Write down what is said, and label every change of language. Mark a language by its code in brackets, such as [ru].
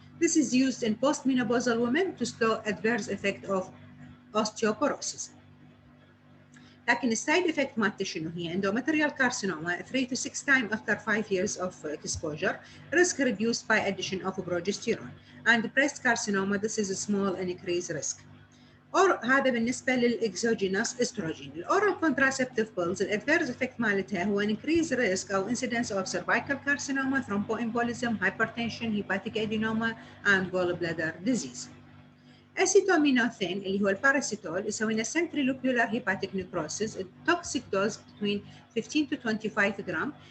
[en] This is used in postmenopausal women to slow adverse effect of osteoporosis. [ar] لكن السايد افكت مالته شنو هي؟ [en] endometrial carcinoma 3 to 6 times after 5 years of exposure, risk reduced by addition of progesterone, and breast carcinoma this is a small increased risk. or [ar] هذا بالنسبة للإكزوجينوس استروجين. [en] الأورال contraceptive pills [ar] الادفيرس افكت مالتها هو [en] increased risk أو incidence of cervical carcinoma, thromboembolism, hypertension, hepatic adenoma, and gallbladder disease. Acetaminophen [ar] اللي هو الباراسيتول يسوي لنا [en] centrilocular hepatic necrosis, toxic dose between 15 to 25 gram.